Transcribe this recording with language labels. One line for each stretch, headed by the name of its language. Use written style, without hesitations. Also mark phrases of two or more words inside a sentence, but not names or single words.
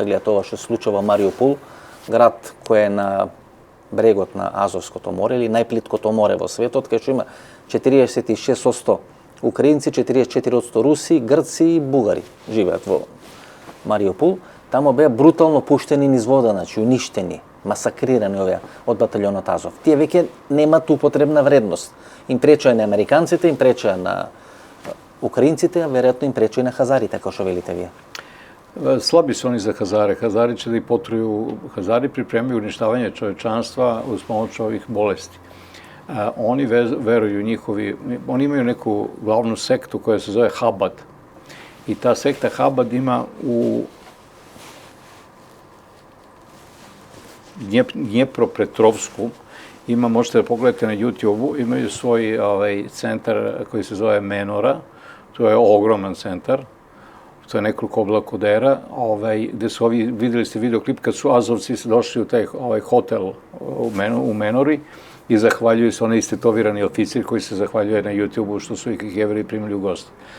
Macedonian: Гледа тоа што се случува во Мариупол, град кој е на брегот на Азовското море или најплиткото море во светот, кај што има 46% украинци, 44% руси, грци и бугари живеат во Мариупол. Таму беа брутално пуштени низ вода, значи уништени, масакрирани овие од баталјонот Азов. Тие веќе немаат употребна вредност. Им пречува на американците, им пречува на украинците, а веројатно им пречува и на хазарите, како што велите вие.
Serbian: Slabi su oni za Hazare. Hazari će da ih potruju. Hazari pripremaju uništavanje čovečanstva uz pomoć ovih bolesti. Oni veruju oni imaju neku glavnu sektu koja se zove Habad. I ta sekta Habad ima u Dnjepropetrovsku, možete da pogledate na YouTube-u, imaju svoj centar koji se zove Menora, to je ogroman centar, to je nekoliko oblakodera, gde su videli ste videoklip kad su Azovci došli u taj hotel u Menori i zahvaljuju se onaj istetovirani oficir koji se zahvaljuje na YouTube-u što su ih Jevreji primili u goste.